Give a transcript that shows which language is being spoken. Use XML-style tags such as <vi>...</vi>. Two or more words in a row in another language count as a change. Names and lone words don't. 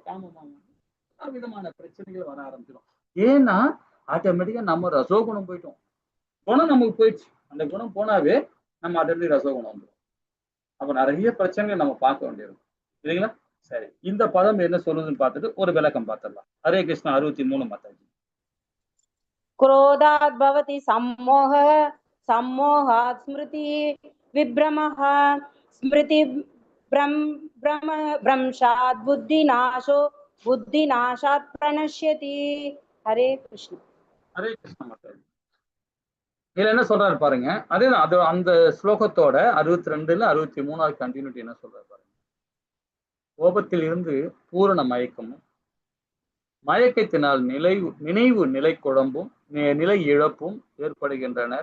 <ta>காமமா மாறும் விதமான பிரச்சனைகள் வர ஆரம்பிச்சிடும். ஏன்னா ஆட்டோமேட்டிக்கா நம்ம ரசோகுணம் போயிட்டோம். குணம் நமக்கு போயிடுச்சு. அந்த குணம் போனாவே நம்ம ஆட்டோமேட்டிக் ரசோகுணம் வந்துடும். அப்ப நிறைய பிரச்சனைகள் நம்ம பார்க்க வேண்டியிருக்கும் இல்லைங்களா? சரி, இந்த பதம் என்ன சொல்லுதுன்னு பார்த்துட்டு ஒரு விளக்கம் பார்த்துடலாம். ஹரே கிருஷ்ணா 63 மாதாஜி.</ta> <sa>क्रोधात् भवति सम्मोहः, सम्मोहात् स्मृति विभ्रमः, स्मृति भ्रंशात् बुद्धिनाशो, बुद्धिनाशात् प्रणश्यति. हरे कृष्ण.</sa> <ta>ஹரே கிருஷ்ணா மாதாஜி. இதுல என்ன சொல்றாரு பாருங்க. அதேதான், அது அந்த ஸ்லோகத்தோட 62ல 63வது கண்டினியூட்டி என்ன சொல்றாரு பாருங்க. கோபத்தில் இருந்து பூரண மயக்கமும், மயக்கத்தினால் நினைவு நிலை குழம்பும் நிலை இழப்பும் ஏற்படுகின்றனர்.</ta>